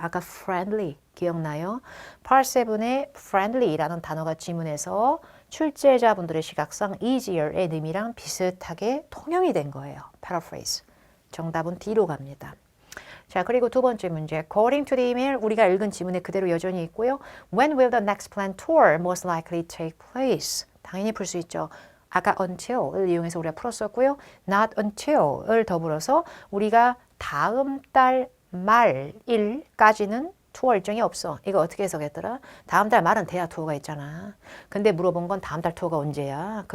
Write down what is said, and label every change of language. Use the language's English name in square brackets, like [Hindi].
[Korean] 아까 friendly 기억나요? Part 7에 friendly라는 단어가 지문에서 출제자분들의 시각상 easier의 의미랑 비슷하게 통용이 된 거예요. paraphrase. 정답은 D로 갑니다. 자, 그리고 두 번째 문제. [English] According to the email, [Korean] 우리가 읽은 지문에 그대로 여전히 있고요. [English] When will the next planned tour most likely take place? [Korean] 당연히 풀 수 있죠. 아까 until을 이용해서 우리가 풀었었고요. Not until을 더불어서 우리가 다음 달 말일까지는 투어 일정이 없어. 이거 어떻게 해석했더라? 다음 달 말은 돼야 투어가 있잖아. 근데 물어본 건 다음 달 투어가 언제야?